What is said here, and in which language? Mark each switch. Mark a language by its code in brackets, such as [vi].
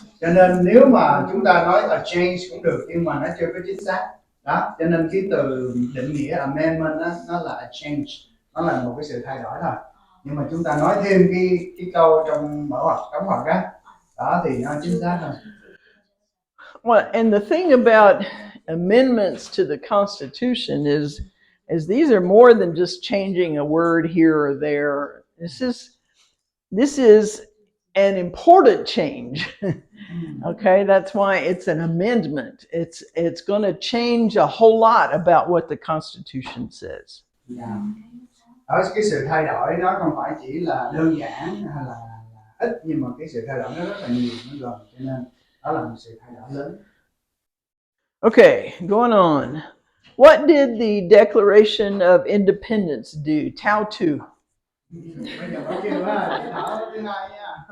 [vi] Cho nên nếu mà chúng ta nói [en] a change [vi] cũng được nhưng mà nó chưa có chính xác đó, cho nên cái từ định nghĩa amendment đó, nó là a change, nó là một cái sự thay đổi thôi. Nhưng mà chúng ta nói thêm cái câu trong mở ngoặc đóng ngoặc á đó thì nó chính xác hơn. [en] Well, and the thing about amendments to the Constitution is these are more than just changing a word here or there. This is an important change. Okay, that's why it's an amendment. It's going to change a whole lot about what the Constitution says. Yeah. [vi] Đó, cái sự thay đổi nó không phải chỉ là đơn giản hay là ít, nhưng mà cái sự thay đổi nó rất là nhiều, nó gần, cho nên đó là một sự thay đổi lớn. [en] Okay, going on. What did the Declaration of Independence do? Tao to. [vi] Bây giờ mới kêu á, chị Thảo thứ hai nha.